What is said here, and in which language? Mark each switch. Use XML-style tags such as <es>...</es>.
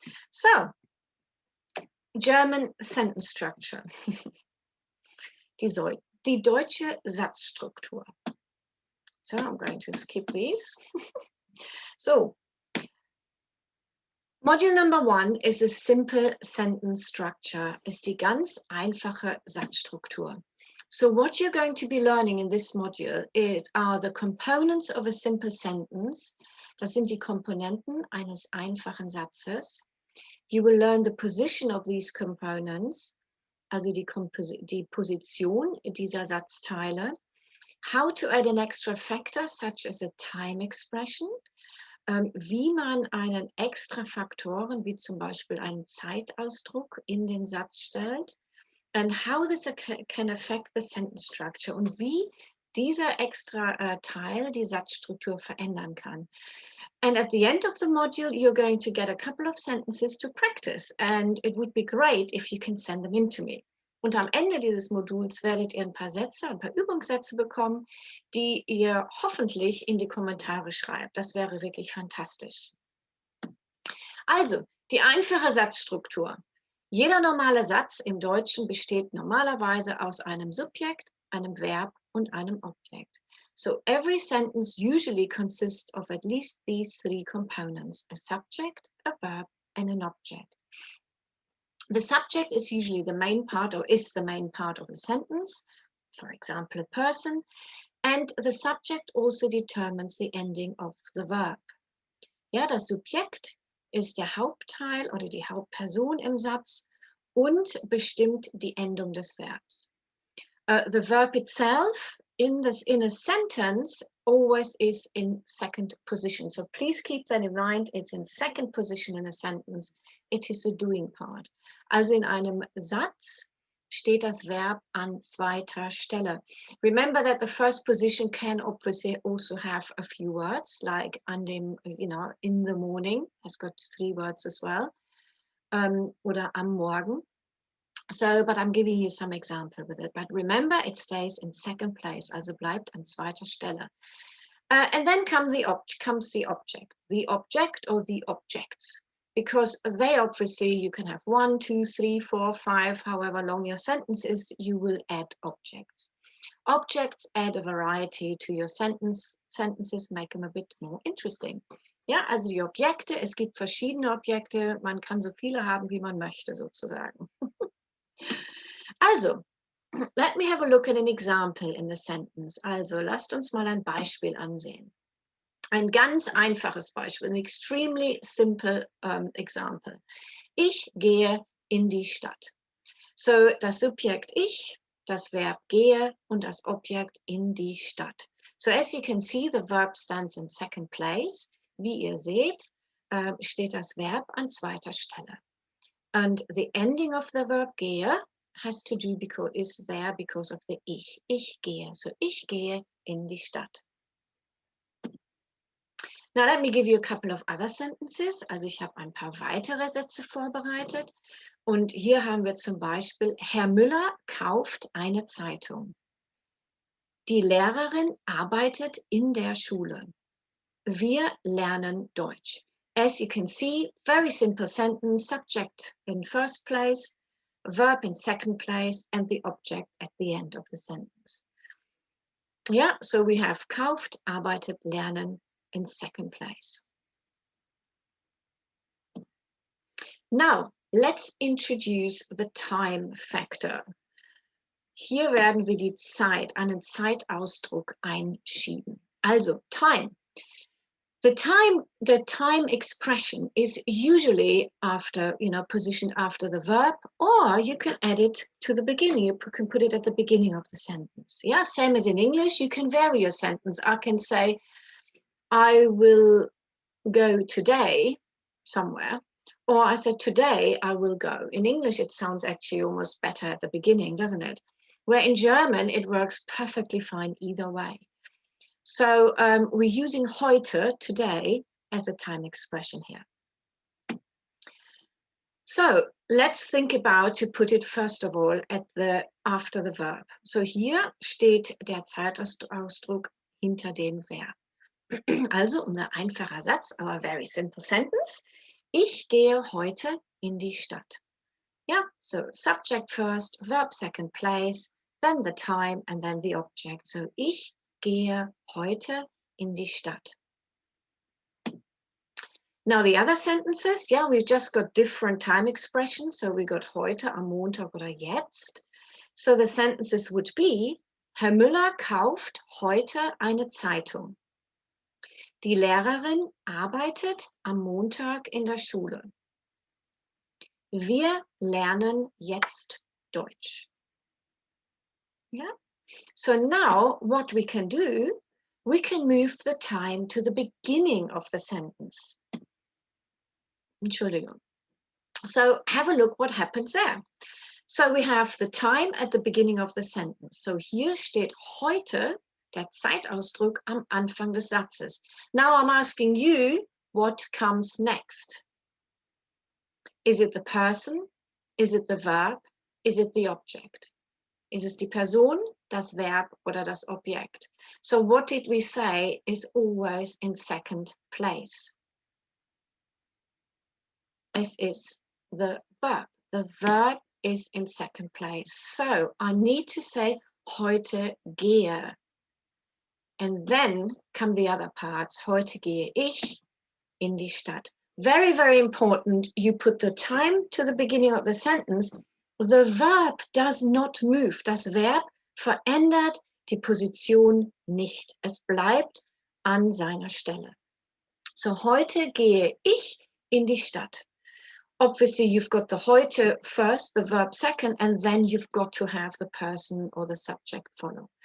<en>So, German sentence structure.</en> <de>Die deutsche Satzstruktur.</de> <en>So I'm going to skip these. So, module number 1 is a simple sentence structure,</en> <de>ist die ganz einfache Satzstruktur.</de> <en>So what you're going to be learning in this module are the components of a simple sentence.</en> <de>Das sind die Komponenten eines einfachen Satzes.</de> <en>You will learn the position of these components,</en> <de>also die Position dieser Satzteile.</de> <en>How to add an extra factor, such as a time expression.</en> <de>Wie man einen extra Faktoren, wie zum Beispiel einen Zeitausdruck, in den Satz stellt.</de> <en>And how this can affect the sentence structure.</en> <de>Und wie dieser extra Teil die Satzstruktur verändern kann.</de> <en>And at the end of the module, you're going to get a couple of sentences to practice. And it would be great if you can send them in to me.</en> <de>Und am Ende dieses Moduls werdet ihr ein paar Sätze, ein paar Übungssätze bekommen, die ihr hoffentlich in die Kommentare schreibt. Das wäre wirklich fantastisch. Also, die einfache Satzstruktur. Jeder normale Satz im Deutschen besteht normalerweise aus einem Subjekt, einem Verb und einem Objekt.</de> <en>So, every sentence usually consists of at least these 3 components: a subject, a verb, and an object. The subject is usually the main part, or is the main part of the sentence, for example, a person, and the subject also determines the ending of the verb.</en> <de>Ja, das Subjekt ist der Hauptteil oder die Hauptperson im Satz und bestimmt die Endung des Verbs.</de> <en>The verb itself in a sentence always is in second position. So please keep that in mind. It's in second position in a sentence. It is the doing part.</en> <de>Also in einem Satz steht das Verb an zweiter Stelle.</de> <en>Remember that the first position can obviously also have a few words, like an dem, in the morning has got 3 words as well,</en> <de>oder am Morgen.</de> <en>So, but I'm giving you some example with it. But remember, it stays in second place,</en> <de>also bleibt an zweiter Stelle.</de> <en>And then comes the object. The object or the objects. Because they obviously, you can have 1, 2, 3, 4, 5, however long your sentence is, you will add objects. Objects add a variety to your sentences, make them a bit more interesting.</en> <de>Ja, also die Objekte, es gibt verschiedene Objekte, man kann so viele haben, wie man möchte, sozusagen.</de> <en>Also, let me have a look at an example in the sentence.</en> <de>Also, lasst uns mal ein Beispiel ansehen. Ein ganz einfaches Beispiel,</de> <en>an extremely simple example.</en> <de>Ich gehe in die Stadt. So, das Subjekt ich, das Verb gehe und das Objekt in die Stadt.</de> <en>So, as you can see, the verb stands in second place.</en> <de>Wie ihr seht, steht das Verb an zweiter Stelle.</de> <en>And the ending of the verb gehe has to do is there because of the ich.</en> <de>Ich gehe. So, ich gehe in die Stadt.</de> <en>Now let me give you a couple of other sentences.</en> <de>Also ich habe ein paar weitere Sätze vorbereitet. Und hier haben wir zum Beispiel, Herr Müller kauft eine Zeitung. Die Lehrerin arbeitet in der Schule. Wir lernen Deutsch.</de> <en>As you can see, very simple sentence, subject in first place, verb in second place, and the object at the end of the sentence. Yeah, so we have kauft, arbeitet, lernen in second place. Now, let's introduce the time factor.</en> <de>Hier werden wir die Zeit, einen Zeitausdruck einschieben.</de> <en>Also, time. The time expression is usually after, positioned after the verb, or you can add it to the beginning. You can put it at the beginning of the sentence. Yeah, same as in English, you can vary your sentence. I can say, I will go today somewhere, or I said, today I will go. In English, it sounds actually almost better at the beginning, doesn't it? Where in German, it works perfectly fine either way. So we're using heute, today, as a time expression here. So let's think about to put it first of all after the verb.</en> <de>So hier steht der Zeitausdruck hinter dem Verb. Also unser einfacher Satz,</de> <en>our very simple sentence.</en> <de>Ich gehe heute in die Stadt.</de> <en>Yeah, so subject first, verb second place, then the time and then the object.</en> <de>So ich gehe heute in die Stadt.</de> <en>Now the other sentences, yeah, we've just got different time expressions. So we got heute, am Montag oder jetzt. So the sentences would be,</en> <de>Herr Müller kauft heute eine Zeitung. Die Lehrerin arbeitet am Montag in der Schule. Wir lernen jetzt Deutsch.</de> <en>Yeah. So now what we can do, we can move the time to the beginning of the sentence. Entschuldigung. So have a look what happens there. So we have the time at the beginning of the sentence.</en> <de>So hier steht heute, der Zeitausdruck am Anfang des Satzes.</de> <en>Now I'm asking you, what comes next? Is it the person? Is it the verb? Is it the object?</en> <de>Ist es die Person, das Verb oder das Objekt?</de> <en>So what did we say is always in second place? This is the verb. The verb is in second place. So I need to say</en> <de>heute gehe.</de> <en>And then come the other parts.</en> <de>Heute gehe ich in die Stadt.</de> <en>Very, very important. You put the time to the beginning of the sentence. The verb does not move.</en> <de>Das Verb verändert die Position nicht. Es bleibt an seiner Stelle. So heute gehe ich in die Stadt.</de> <en>Obviously, you've got the heute first, the verb second, and then you've got to have the person or the subject follow.</en>